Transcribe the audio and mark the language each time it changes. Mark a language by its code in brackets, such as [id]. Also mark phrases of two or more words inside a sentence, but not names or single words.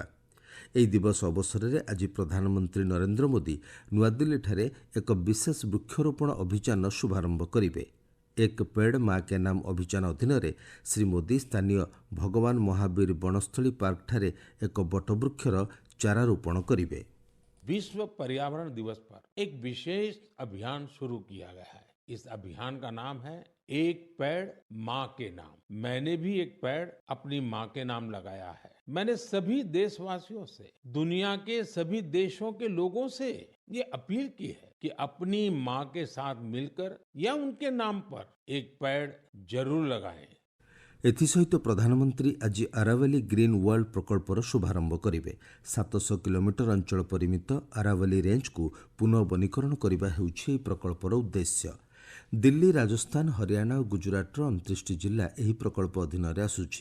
[or] ଏହି ଦିବସ ଅବସରରେ ଆଜି ପ୍ରଧାନମନ୍ତ୍ରୀ ନରେନ୍ଦ୍ର ମୋଦି ନୂଆଦିଲ୍ଲୀଠାରେ ଏକ ବିଶେଷ ବୃକ୍ଷରୋପଣ ଅଭିଯାନ ଶୁଭାରମ୍ଭ କରିବେ। ଏକ ପେଡ୍ ମା କେ ନାମ ଅଭିଯାନ ଅଧୀନରେ ଶ୍ରୀ ମୋଦି ସ୍ଥାନୀୟ ଭଗବାନ ମହାବୀର ବଣସ୍ଥଳୀ ପାର୍କଠାରେ ଏକ ବଟବୃକ୍ଷର ଚାରାରୋପଣ କରିବେ। [hi] विश्व पर्यावरण दिवस पर एक विशेष अभियान शुरू किया गया है। इस अभियान का नाम है एक पेड़ माँ के नाम। मैंने भी एक पेड़ अपनी माँ के नाम लगाया है। मैंने सभी देशवासियों से, दुनिया के सभी देशों के लोगों से ये अपील की है कि अपनी माँ के साथ मिलकर या उनके नाम पर एक पेड़ जरूर लगाएं। [or] ଏଥିସହିତ ପ୍ରଧାନମନ୍ତ୍ରୀ ଆଜି ଆରାବଲୀ ଗ୍ରୀନ୍ ୱାର୍ଲ୍ଡ ପ୍ରକଳ୍ପର ଶୁଭାରମ୍ଭ କରିବେ। 700 କିଲୋମିଟର ଅଞ୍ଚଳ ପରିମିତ ଆରାବଲୀ ରେଞ୍ଜକୁ ପୁନଃ ବନୀକରଣ କରିବା ହେଉଛି ଏହି ପ୍ରକଳ୍ପର ଉଦ୍ଦେଶ୍ୟ। ଦିଲ୍ଲୀ, ରାଜସ୍ଥାନ, ହରିୟାଣା ଓ ଗୁଜରାଟର 29ଟି ଜିଲ୍ଲା ଏହି ପ୍ରକଳ୍ପ ଅଧୀନରେ ଆସୁଛି।